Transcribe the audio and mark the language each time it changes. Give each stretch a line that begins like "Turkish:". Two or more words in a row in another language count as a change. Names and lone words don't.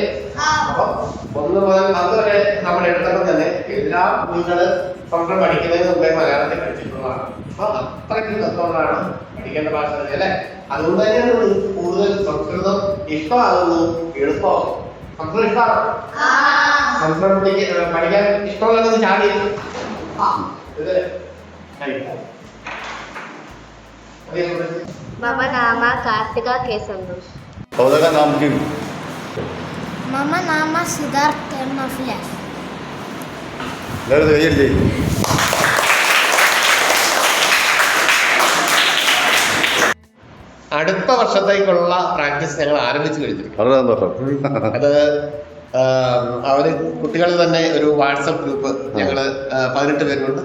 Malayalam: അപ്പൊ 1 മുതൽ 10 വരെ നമ്മൾ എടുത്തപ്പോൾ തന്നെ എല്ലാം നിങ്ങൾ സംസ്കൃതം പഠിക്കുന്നതിന് മുമ്പേ മലയാളത്തിൽ പഠിച്ചിട്ടുള്ളതാണ്. അപ്പൊ അത്രയ്ക്ക് തത്വങ്ങളാണ് പഠിക്കേണ്ട ഭാഷ അല്ലേ? അതുകൊണ്ട് തന്നെയാണ് കൂടുതൽ സംസ്കൃതം ഇഷ്ടമാകുന്നു, എളുപ്പമാകും. സംസ്കൃതം ഇഷ്ടമാണോ? സംസ്കൃതം പഠിക്കാൻ ഇഷ്ടമുള്ളത് ചാടി
Sanskrit: मम नाम कार्तिका के संतोष. पौधा नाम की मम नाम सिद्धार्थ कर्णफिलास.
Malayalam: അടുത്ത വർഷത്തേക്കുള്ള പ്രാക്ടീസ് ഞങ്ങൾ ആരംഭിച്ചു കഴിഞ്ഞിരിക്കും. അത് അവര് കുട്ടികൾ തന്നെ ഒരു വാട്സപ്പ് ഗ്രൂപ്പ് ഞങ്ങള് 18 പേരുണ്ട്.